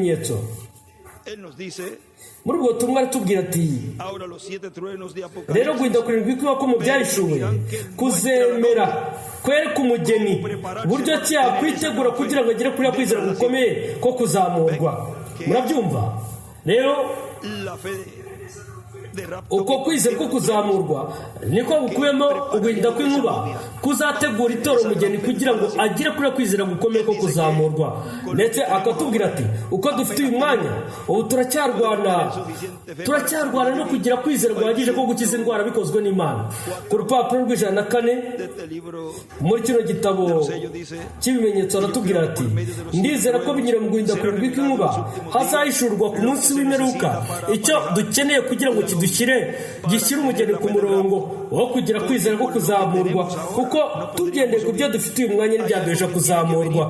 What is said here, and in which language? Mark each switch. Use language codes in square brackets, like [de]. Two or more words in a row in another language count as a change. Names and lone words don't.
[es] Él nos dice [rw] muri ubwo butumwa aratubwira ati [es] Ahora los 7 truenos de Apocalipsis. [rw] rero guhinda kurindwi kw'uko mu byahishuwe kuzemera kwereka umugeni buryo ki yakwitegura kugira ngo agere kuri ya kwizera gukomeye ko kuzamurwa. Murabyumva rero [es] La fe de rapto. [rw] uko kwizera ko kuzamurwa niko gukubiyemo uguhinda kw'inkuba kuzategura itora umugeni kugira ngo agire kuri kwizera gukomeye ko kuzamurwa. Ndetse akatubwira ati uko dufite uyu mwanya ubu turacyarwana no kugira kwizera guhagije ko gukiza indwara bikozwe n'Imana. Ku rupapuro rw'104 [es] De este libro [rw] muri kino gitabo [es] sello dice: [rw] cy'ibimenyetso aratubwira ati ndizera ko binyura mu guhinda kurindwi kw'inkuba hazahishurwa ku munsi w'imperuka icyo dukeneye kugira ngo gishyire umugeni ku murongo wo kugira kwizera ko kuzamurwa, kuko tugendeye ku byo dufite uyu mwanya ntibyaduhesha kuzamurwa.